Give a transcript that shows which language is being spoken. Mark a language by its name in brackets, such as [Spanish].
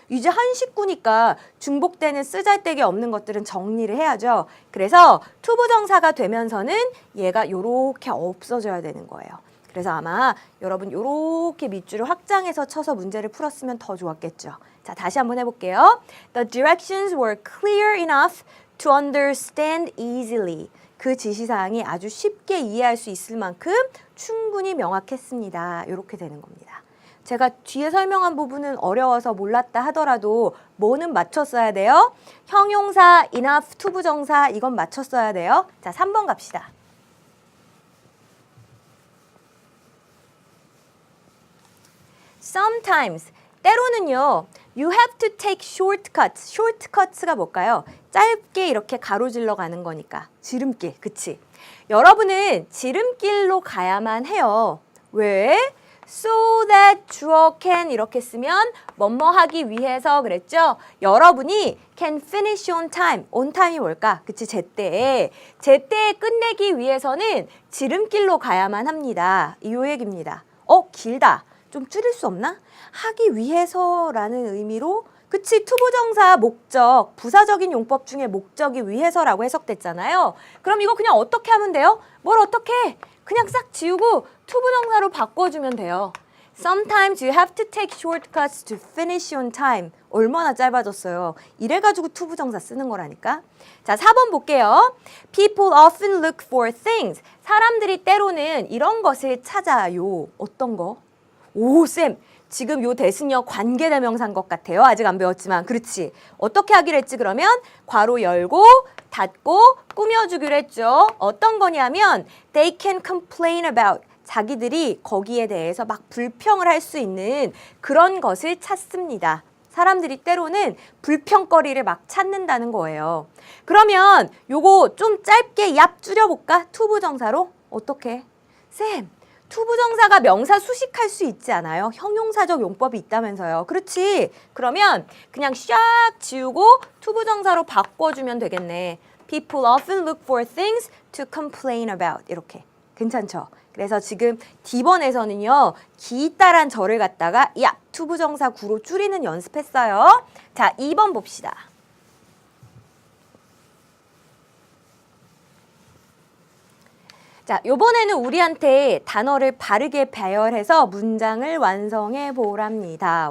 [Korean] 이제 한 식구니까 중복되는 쓰잘데기 없는 것들은 정리를 해야죠. 그래서 투부정사가 되면서는 얘가 요렇게 없어져야 되는 거예요. 그래서 아마 여러분 요렇게 밑줄을 확장해서 쳐서 문제를 풀었으면 더 좋았겠죠. 자, 다시 한번 해볼게요. [English] The directions were clear enough to understand easily. [Korean] 그 지시사항이 아주 쉽게 이해할 수 있을 만큼 충분히 명확했습니다. 이렇게 되는 겁니다. 제가 뒤에 설명한 부분은 어려워서 몰랐다 하더라도 뭐는 맞췄어야 돼요? 형용사, enough, 투부정사 이건 맞췄어야 돼요. 자, 3번 갑시다. [English] Sometimes, [Korean] 때로는요, [English] you have to take shortcuts. [Korean] shortcuts가 뭘까요? 짧게 이렇게 가로질러 가는 거니까. 지름길, 그치? 여러분은 지름길로 가야만 해요. 왜? [English] So that [Korean] 주어 can 이렇게 쓰면 뭐뭐 하기 위해서 그랬죠? 여러분이 [English] can finish on time. [Korean] on time이 뭘까? 그치? 제때에 끝내기 위해서는 지름길로 가야만 합니다. 이 얘기입니다. 길다. 좀 줄일 수 없나? 하기 위해서라는 의미로 그치 투부정사 목적 부사적인 용법 중에 목적이 위해서라고 해석됐잖아요. 그럼 이거 그냥 어떻게 하면 돼요? 뭘 어떻게? 그냥 싹 지우고 투부정사로 바꿔주면 돼요. [English] Sometimes you have to take shortcuts to finish on time. [Korean] 얼마나 짧아졌어요. 이래가지고 투부정사 쓰는 거라니까. 자, 4번 볼게요. [English] People often look for things. [Korean] 사람들이 때로는 이런 것을 찾아요. 어떤 거? 오, 쌤. 지금 요 대승역 관계대명사인 것 같아요. 아직 안 배웠지만. 그렇지. 어떻게 하기로 했지 그러면? 괄호 열고 닫고 꾸며주기로 했죠. 어떤 거냐면 [English] they can complain about. [Korean] 자기들이 거기에 대해서 막 불평을 할 수 있는 그런 것을 찾습니다. 사람들이 때로는 불평거리를 막 찾는다는 거예요. 그러면 요거 좀 짧게 얍 줄여볼까? 투부정사로? 어떻게? 쌤. 투부정사가 명사 수식할 수 있지 않아요? 형용사적 용법이 있다면서요. 그렇지? 그러면 그냥 샥 지우고 투부정사로 바꿔주면 되겠네. [English] People often look for things to complain about. [Korean] 이렇게. 괜찮죠? 그래서 지금 D번에서는요. 기따란 절을 갖다가 투부정사 구로 줄이는 연습했어요. 자, 2번 봅시다. 자, 요번에는 우리한테 단어를 바르게 배열해서 문장을 완성해 보랍니다.